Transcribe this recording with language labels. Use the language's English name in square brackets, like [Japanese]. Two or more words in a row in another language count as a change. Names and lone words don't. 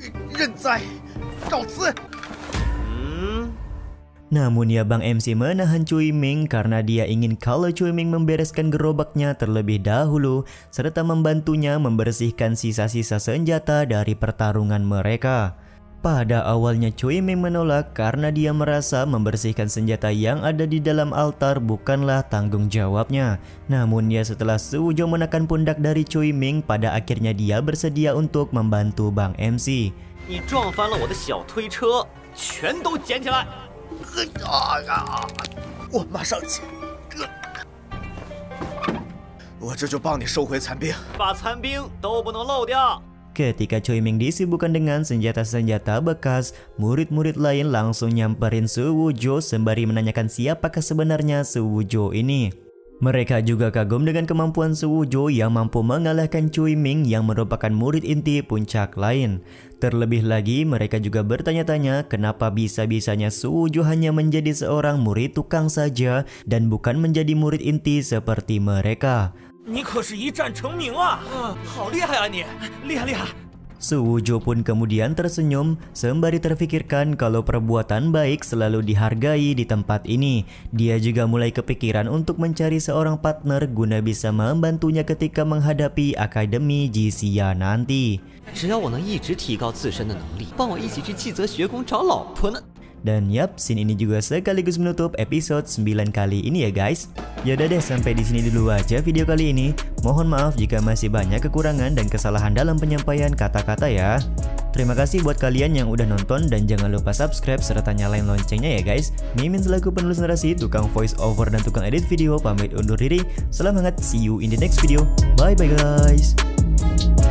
[Indonesian] Namun ya Bang MC menahan Cui Ming karena dia ingin kalau Cui Ming membereskan gerobaknya terlebih dahulu serta membantunya membersihkan sisa-sisa senjata dari pertarungan mereka. Pada awalnya Cui Ming menolak karena dia merasa membersihkan senjata yang ada di dalam altar bukanlah tanggung jawabnya. Namun ya setelah Suwujo menekan pundak dari Cui Ming, pada akhirnya dia bersedia untuk membantu Bang MC. [Chinese] 你撞翻了我的小推车，全都捡起来！我马上去。我这就帮你收回残兵，把残兵都不能漏掉。 [Indonesian] Ketika Choi Ming disibukkan dengan senjata-senjata bekas, murid-murid lain langsung nyamperin Su Wuzhou sembari menanyakan siapakah sebenarnya Su Wuzhou ini. Mereka juga kagum dengan kemampuan Su Wuzhou yang mampu mengalahkan Choi Ming yang merupakan murid inti puncak lain. Terlebih lagi, mereka juga bertanya-tanya kenapa bisa-bisanya Su Wuzhou hanya menjadi seorang murid tukang saja dan bukan menjadi murid inti seperti mereka. [Chinese] 你可是一战成名啊！好厉害啊你，厉害厉害！ [Indonesian] Su Wuzhou pun kemudian tersenyum sembari terfikirkan kalau perbuatan baik selalu dihargai di tempat ini. Dia juga mulai kepikiran untuk mencari seorang partner guna bisa membantunya ketika menghadapi Akademi Jixia nanti. [Chinese] 只要我能一直提高自身的能力，帮我一起去季泽学宫找老婆呢。 [Indonesian] Dan yap, scene ini juga sekaligus menutup episode 9 kali ini ya guys. Yaudah deh, sampai di sini dulu aja video kali ini. Mohon maaf jika masih banyak kekurangan dan kesalahan dalam penyampaian kata-kata ya. Terima kasih buat kalian yang udah nonton dan jangan lupa subscribe serta nyalain loncengnya ya guys. Mimin selaku penulis narasi, tukang [English] voice over [Indonesian] dan tukang edit video pamit undur diri. Salam hangat, [English] see you in the next video. Bye bye guys.